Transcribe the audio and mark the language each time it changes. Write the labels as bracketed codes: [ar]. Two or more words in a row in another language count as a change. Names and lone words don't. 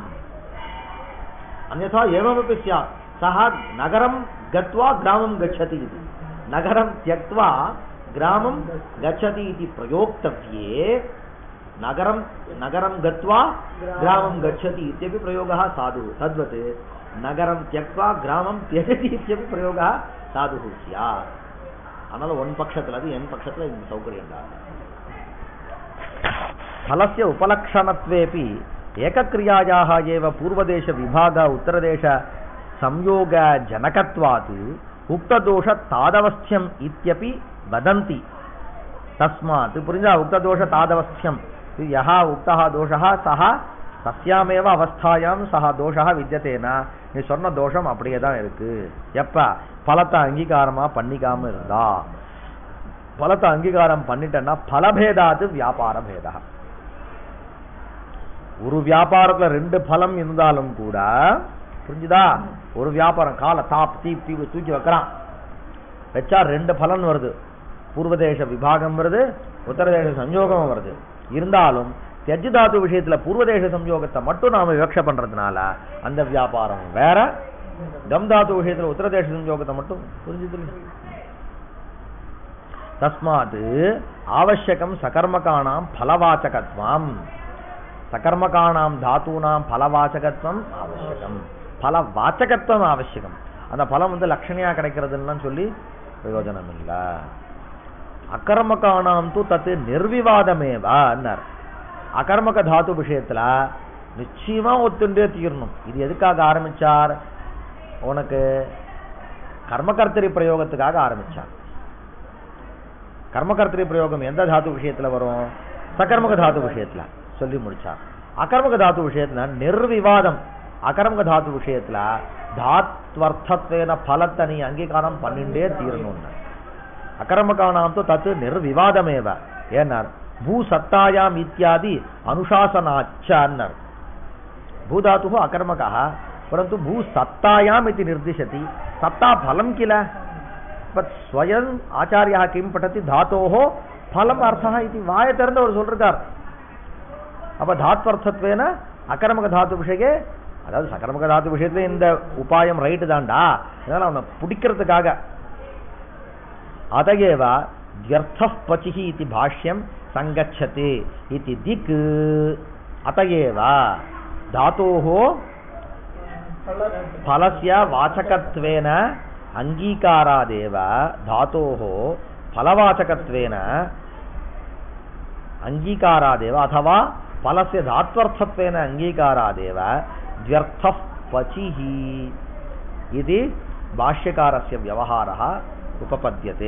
[sa] अन्यथा एवमपि स्यात्, सः नगरं गत्वा ग्रामं गच्छति इति, नगरं त्यक्त्वा ग्रामं गच्छति इति प्रयोक्तव्ये नगरं गत्वा ग्रामं गच्छति इत्यपि प्रयोगः साधुः. तद्वत् नगरं त्यक्त्वा ग्रामं त्यजति इत्यपि प्रयोगः साधुः स्यात्. [ta] அதனால ஒன் பட்சத்தில் அது என் பட்சத்தில் இந்த சௌகரியம் தான். [sa] फलस्य उपलक्षणत्वेपि एकक्रियायाः एव पूर्वदेश विभाग उत्तरदेश संयोग जनकत्वात् उक्तदोष तादवस्थ्यम् इत्यपि वदन्ति. तस्मात् पुरिंजा उक्तदोष तादवस्थ्यम् यः उक्तः दोषः सः तस्यामेव अवस्थायां सः दोषः विद्यतेना. [ta] நீ சொன்ன தோஷம் அப்படியே தான் இருக்கு. எப்ப பலத்தை அங்கீகாரமா பண்ணிக்காம இருந்தா, பலத்தை அங்கீகாரம் பண்ணிட்டேன்னா [sa] फलभेदात् व्यापार भेदः. [ta] ஒரு வியாபாரத்துல ரெண்டு பலம் இருந்தாலும் கூட, புரிஞ்சுதா, ஒரு வியாபாரம் கால தாப் தீப் தீ தூக்கி வைக்கிறான், வச்சா ரெண்டு பலன் வருது. பூர்வதேச விபாகம் வருது, உத்தரதேச சம்யோகம் வருது. இருந்தாலும் [sa] त्यज् धातु [ta] விஷயத்துல பூர்வதேச சம்யோகத்தை மட்டும் நாம விவக்ஷ பண்றதுனால அந்த வியாபாரம் வேற. கம் தாத்து விஷயத்துல உத்தரதேச சம்யோகத்தை மட்டும் புரிஞ்சுது. [sa] தஸ்மாத் आवश्यकं सकर्मकाणां फलवाचकत्वम्. सकर्मकाणां धातूनां फलवाचकत्वम् आवश्यकम्. फलवाचकत्वम् आवश्यकम्. [ta] அந்த பலம் வந்து லட்சணியா கிடைக்கிறதுன்னு சொல்லி பிரயோஜனம் இல்ல. [sa] अकर्मकाणां तु तत् निर्विवादमेवान्नार्. [ta] அகர்மக தாத்து விஷயத்துல நிச்சயமா ஒத்துண்டே தீரணும். இது எதுக்காக ஆரம்பிச்சார்? உனக்கு கர்மகர்த்தரி பிரயோகத்துக்காக ஆரம்பிச்சார். கர்மகர்த்தரி பிரயோகம் எந்த தாத்து விஷயத்துல வரும்? சகர்மக தாத்து விஷயத்துல சொல்லி முடிச்சார். அகர்மக தாத்து விஷயத்துல நிர்விவாதம். அகர்மக தாத்து விஷயத்துல தாத்வர்த்தத்வேன பலத்தை நீ அங்கீகாரம் பண்ணிண்டே தீரணும். [sa] अकर्मकाणां तु तत् निर्विवादमेव. ஏன்னார்? भूसत्तायाम इत्यादि अनुशासनाच्चान्नर. भूधातुः अकर्मकः परन्तु भूसत्तायाम इति निर्दिशति. सत्ता फलं किल स्वयं आचार्यः किं पठति धातोः फलम अर्थः इति वाय [ta] திறந்து அவர் சொல்றார். அப்ப [sa] धात्वर्थत्वेन अकर्मक धातु विषये, [ta] அதாவது சகர்மக தாத்து விஷயத்துல இந்த உபாயம் ரைட்டு தான்டா, அதனால அவனை பிடிக்கிறதுக்காக. [sa] அதையேவ த்யர்த்தः பசிः इति भाष्यं संगच्छते इति दिक्. अतएव धातोः फलस्य वाचकत्वेन अंगीकारादेव धातोः फलवाचकत्वेन अंगीकारादेव अथवा फलस्य धात्वर्थत्वेन अंगीकारादेव द्व्यर्थः पचिः इति भाष्यकारस्य व्यवहारः उपपद्यते.